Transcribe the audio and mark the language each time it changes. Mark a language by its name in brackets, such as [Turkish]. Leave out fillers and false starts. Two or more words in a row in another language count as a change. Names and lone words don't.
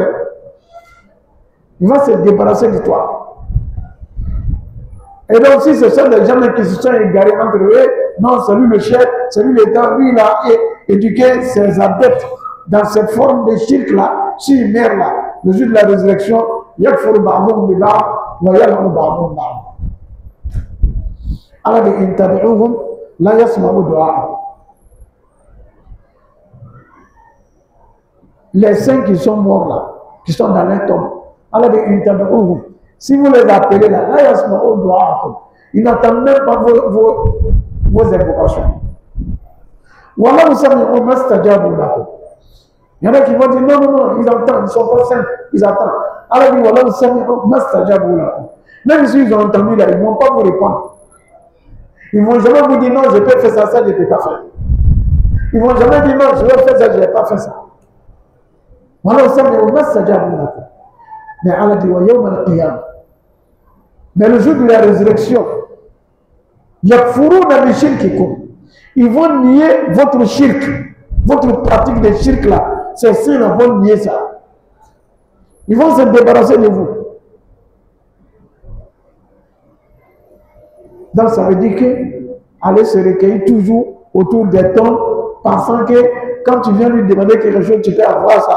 [French] Il va se débarrasser de toi. Et donc si ce sont des gens qui se sont égarés entre eux, non, c'est lui le chef, c'est lui l'État, lui il a éduqué ses adeptes dans cette forme de shirk là, s'il meurt là, le jour de la résurrection, il y a le [Arabic] بعضهم ببعض ويلعن بعضهم بعض. [French] Allah dit [Arabic] إن تدعوهم لا يسمعوا دعاء. [French] Les saints qui sont morts là, qui sont dans les tombes, Allah dit intad'uhum. Si vous les appelez là, [Arabic] لا يسمعوا دعاء. [French] Ils n'entendent même pas vos invocations. [Arabic] ولو سمعوا ما استجابوا لكم. [French] Il y en a qui vont dire non, non, non, ils entendent, ils ne sont pas saints, ils attendent. Allah dit [Arabic] ولو سمعوا ما استجابوا لكم. [French] Même s'ils ont entendu là, ils ne vont pas vous répondre. Ils ne vont jamais vous dire non, je peux faire ça, je ne peux pas faire. Ils ne vont jamais dire non, je vais faire ça, je ne vais pas faire ça. [Arabic] ولو سمعوا ما استجابوا لكم. [French] Mais Allah dit [Arabic] ويوم القيامة. [French] Mais le jour de la résurrection, [Arabic] يكفرون بشرككم. [French] Ils vont nier votre shirk, votre pratique de shirk là. Ces saints vont nier ça. Ils vont se débarrasser de vous. Donc ça veut dire que aller se recueillir toujours autour des tombes, pensant que quand tu viens lui demander quelque chose, tu peux avoir ça.